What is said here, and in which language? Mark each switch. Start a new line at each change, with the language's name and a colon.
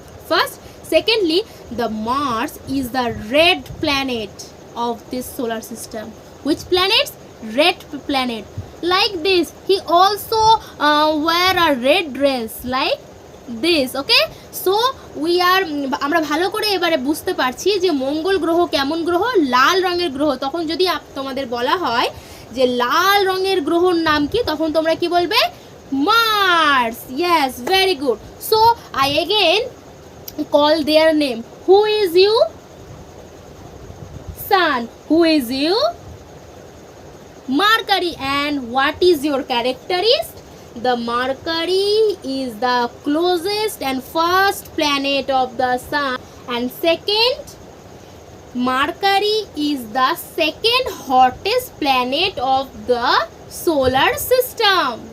English: First, secondly, the Mars is the red planet of this solar system. Which planets? Red planet. Like this, he also wear a red dress like this.
Bangla: Okay, so আমরা ভালো করে এবারে বুঝতে পারছি যে মঙ্গল গ্রহ কেমন গ্রহ? লাল রঙের গ্রহ। তখন যদি তোমাদের বলা হয় যে লাল রঙের গ্রহর নাম কি, তখন তোমরা কি বলবে?
English: Mars. Yes, very good. So I again call their name. Who is you? Sun. Who is you? Mercury. And what is your characteristic? The Mercury is the closest and first planet of the sun, and second, Mercury is the second hottest planet of the solar system.